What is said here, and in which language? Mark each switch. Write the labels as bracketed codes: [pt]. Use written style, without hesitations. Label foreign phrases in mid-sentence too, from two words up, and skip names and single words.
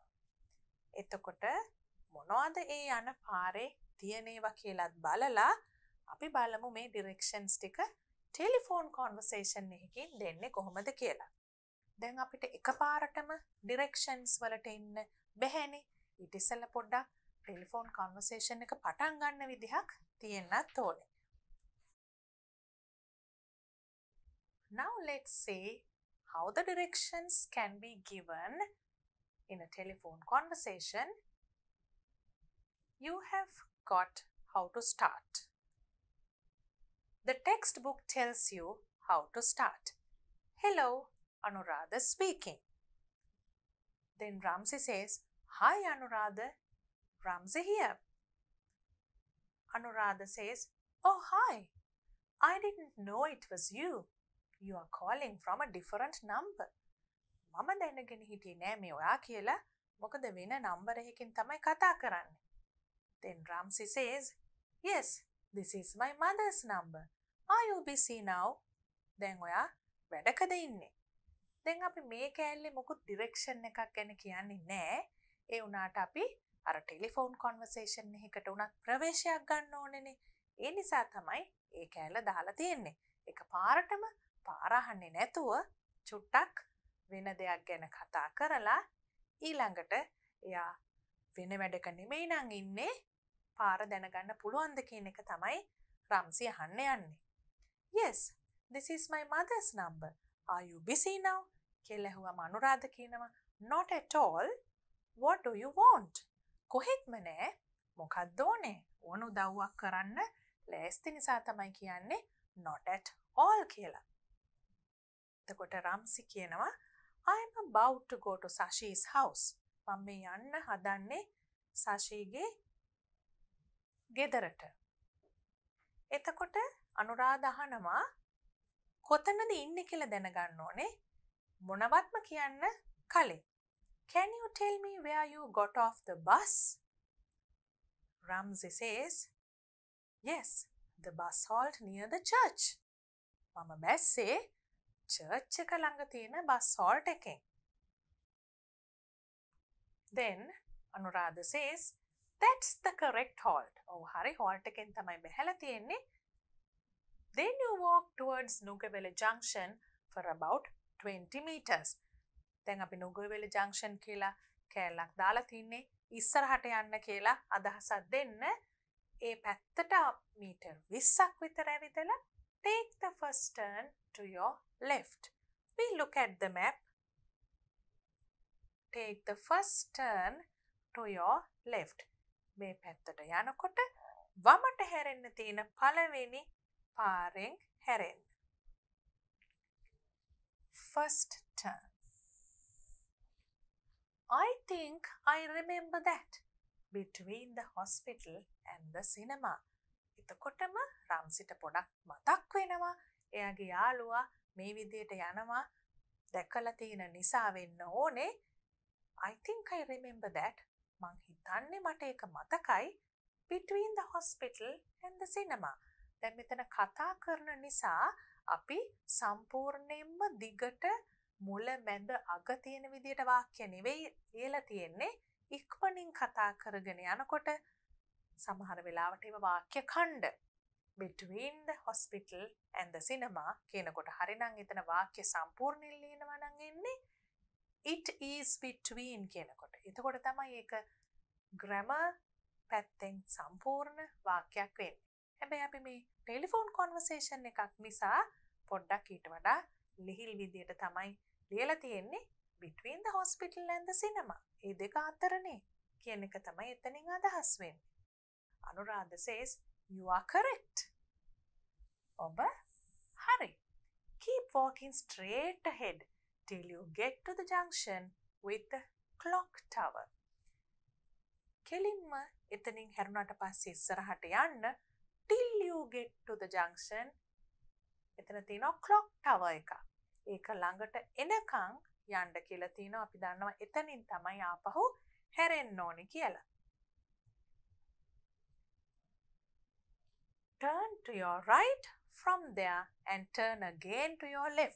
[si] එතකොට මොනවද ඒ යන පාරේ තියෙනේවා කියලාත් බලලා අපි බලමු මේ directions ටික [en] telephone conversation [si] එකකින් දෙන්නේ කොහොමද කියලා. දැන් අපිට එකපාරටම directions වලට එන්න බැහැනේ. ඊට ඉස්සෙල්ලා පොඩ්ඩක් [en] telephone conversation [si] එක පටන් ගන්න විදිහක් තියෙන්නත් ඕනේ. [en] Now let's see how the directions can be given in a telephone conversation. You have got how to start. The textbook tells you how to start. Hello, Anuradha speaking. Then Ramsey says, "Hi Anuradha, Ramsey here." Anuradha says, "Oh hi, I didn't know it was you. You are calling from a different number." [si] මම දැනගෙන හිටියේ නෑ මේ ඔයා කියලා. මොකද වෙන නම්බර් එකකින් තමයි කතා කරන්නේ. [en] Then Ramsey says, "Yes, this is my mother's number. Are you busy now?" [si] දැන් ඔයා වැඩකද ඉන්නේ? දැන් අපි මේ කෑල්ලේ මොකුත් ඩිරෙක්ෂන් එකක් ගැන කියන්නේ නෑ. ඒ වුණාට අපි අර [en] telephone conversation [si] එකකට උනත් ප්‍රවේශයක් ගන්න ඕනේනේ. ඒ නිසා තමයි ඒ කෑල්ල දාලා තියෙන්නේ. එක පාරටම පාර අහන්නේ නැතුව චුට්ටක් වෙන දෙයක් ගැන කතා කරලා ඊළඟට එයා වෙන වැඩක නෙමෙයි නං ඉන්නේ පාර දැනගන්න පුළුවන්ද කියන එක තමයි රම්සි අහන්න යන්නේ. [en] "Yes, this is my mother's number. Are you busy now?" [si] කියලා ඇහුවම අනුරාධ කියනවා, [en] "Not at all. What do you want?" [si] කොහෙත්ම නෑ. මොකක්ද ඕනේ? ඕන උදව්වක් කරන්න ලෑස්ති නිසා තමයි කියන්නේ [en] not at all [si] කියලා. එතකොට රම්සි කියනවා, [en] "I am about to go to Sashi's house." [si] මම මේ යන්න හදන්නේ සශීගේ ගෙදරට. එතකොට අනුරාධ අහනවා කොතනද ඉන්නේ කියලා දැනගන්න ඕනේ. මොනවත්ම කියන්න කලින්. [en] "Can you tell me where you got off the bus?" Ramsey says, "Yes, the bus halt near the church." [si] මම බැස්සේ චර්ච් එක ළඟ තියෙන [en] bus halt [si] එකෙන්. [en] Then Anuradha says, "That's the correct halt." [si] ඔව් හරි හෝල්ට් එකෙන් තමයි බැහැලා තියෙන්නේ. [en] Then you walk towards Nugawela Junction for about 20 meters. [si] දැන් අපි Nugawela Junction කියලා කෑල්ලක් දාලා තින්නේ ඉස්සරහට යන්න කියලා අදහසක් දෙන්න. ඒ පැත්තට මීටර් 20ක් විතර ඇවිදලා [en] take the first turn to your left. We look at the map. Take the first turn to your left. [si] මේ පැත්තට යනකොට වමට හැරෙන්න තියෙන පළවෙනි පාරෙන් හැරෙන්න. [en] First turn. I think I remember that. Between the hospital and the cinema. [si] එතකොටම රම්සිට පොඩක් මතක් වෙනවා. එයාගේ යාළුවා මේ විදියට යනවා දැකලා තියෙන නිසා වෙන්න ඕනේ. [en] I think I remember that. [si] මං හිතන්නේ මට ඒක මතකයි. [en] Between the hospital and the cinema. [si] දැන් මෙතන කතා කරන නිසා අපි සම්පූර්ණයෙන්ම දිගට මුල මැද අග තියෙන විදියට වාක්‍ය නෙවෙයි ලියලා තියෙන්නේ. ඉක්මනින් කතා කරගෙන යනකොට සමහර වෙලාවට ඒව වාක්‍ය ඛණ්ඩ [en] between the hospital and the cinema [si] කියනකොට හරිනම් එතන වාක්‍ය සම්පූර්ණයෙන් ලියනවා නම් එන්නේ [en] it is between [si] කියනකොට. එතකොට තමයි ඒක grammar පැත්තෙන් සම්පූර්ණ වාක්‍යයක් වෙන්නේ. හැබැයි අපි මේ [en] telephone conversation [si] එකක් නිසා පොඩ්ඩක් ඊට වඩා ලිහිල් විදියට තමයි ලියලා තියෙන්නේ [en] between the hospital and the cinema. [si] ඒ දෙක අතරනේ කියන එක තමයි එතනින් අදහස් වෙන්නේ. [en] Anuradha says you are correct. [si] ඔබ හරි. [en] Keep walking straight ahead till you get to the junction with the clock tower. [si] කෙලින්ම එතනින් හැරුණාට පස්සේ ඉස්සරහට යන්න [en] till you get to the junction. [si] එතන තියෙනවා [en] clock tower [si] එක. ඒක ළඟට එනකන් යන්න කියලා තියෙනවා. අපි දන්නවා එතනින් තමයි ආපහු හැරෙන්න ඕනේ කියලා. [en] Turn to your right from there and turn again to your left.